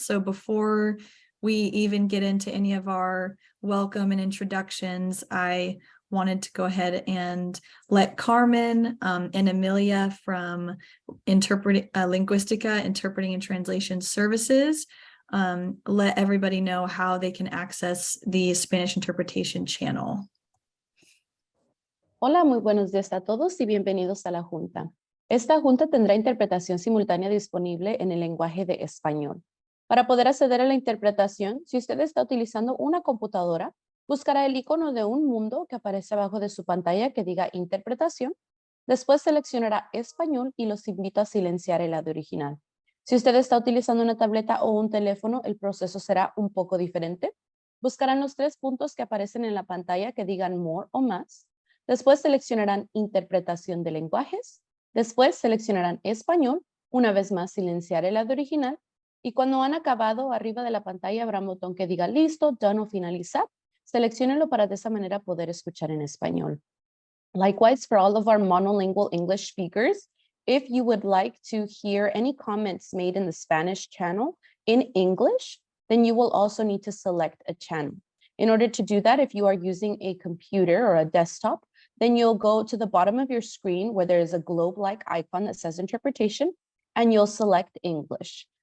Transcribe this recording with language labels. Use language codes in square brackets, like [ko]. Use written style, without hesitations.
[en] So before we even get into any of our welcome and introductions, I wanted to go ahead and let Carmen and Amelia from Linguistica, Interpreting and Translation Services, let everybody know how they can access the Spanish interpretation channel. [es] Hola, muy buenos días a todos y bienvenidos a la Junta. Esta Junta tendrá interpretación simultánea disponible en el lenguaje de español. Para poder acceder a la interpretación, si usted está utilizando una computadora, buscará el icono de un mundo que aparece abajo de su pantalla que diga Interpretación. Después seleccionará Español y los invito a silenciar el audio original. Si usted está utilizando una tableta o un teléfono, el proceso será un poco diferente. Buscarán los 3 puntos que aparecen en la pantalla que digan More o Más. Después seleccionarán Interpretación de lenguajes. Después seleccionarán Español. Una vez más silenciar el audio original. Y cuando han acabado, arriba de la pantalla habrá un botón que diga Listo, Done o Finalizar. Selecciónenlo para de esa manera poder escuchar en español. [en] Likewise, for all of our monolingual English speakers, if you would like to hear any comments made in the Spanish channel in English, then you will also need to select a channel. In order to do that, if you are using a computer or a desktop, then you'll go to the bottom of your screen where there is a globe-like icon that says interpretation, and you'll select English.